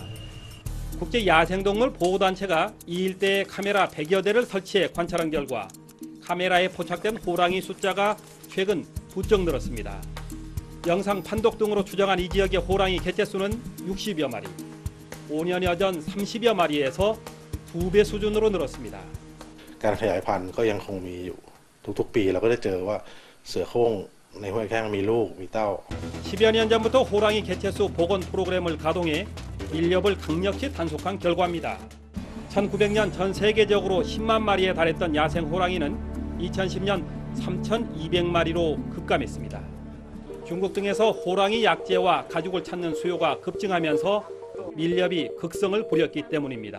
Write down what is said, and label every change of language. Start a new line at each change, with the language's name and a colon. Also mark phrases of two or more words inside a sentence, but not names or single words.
Korean: 국제 야생동물 보호단체가 이 일대에 카메라 100여 대를 설치해 관찰한 결과 카메라에 포착된 호랑이 숫자가 최근 부쩍 늘었습니다. 영상 판독 등으로 추정한 이 지역의 호랑이 개체수는 60여 마리, 5년여 전 30여 마리에서 2배 수준으로 늘었습니다.
Thai: การขยายพันธุ์ก็ยังคงมีอยู่ทุกๆปีเราก็ได้เจอว่าเสือโคร่งในห้วยแข้งมีลูกมีเต้า
Korean: 10여 년 전부터 호랑이 개체수 복원 프로그램을 가동해 밀렵을 강력히 단속한 결과입니다. 1900년 전 세계적으로 10만 마리에 달했던 야생 호랑이는 2010년 3,200마리로 급감했습니다. 중국 등에서 호랑이 약재와 가죽을 찾는 수요가 급증하면서 밀렵이 극성을 부렸기 때문입니다.